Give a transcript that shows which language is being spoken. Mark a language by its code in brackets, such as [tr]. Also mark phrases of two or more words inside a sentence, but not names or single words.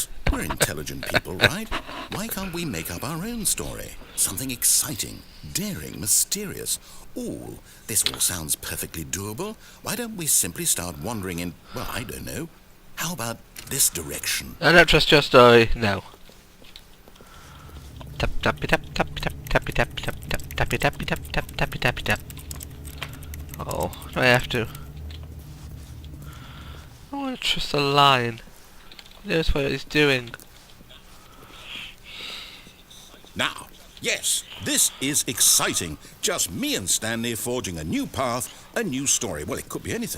[en] We're intelligent people, right? Why can't we make up our own story? Something exciting, daring, mysterious. Ooh, this all sounds perfectly doable. Why don't we simply start wandering in, well, I don't know. How about this direction? I don't trust your story, no. Tap tappy tap tap tap tappy tap tap tap tappy tappy tap tap tappy tappy tap. Oh, do I have to? I want to trust a line. He knows what he's doing. Now, yes, this is exciting. Just me and Stanley forging a new path, a new story. Well, it could be anything.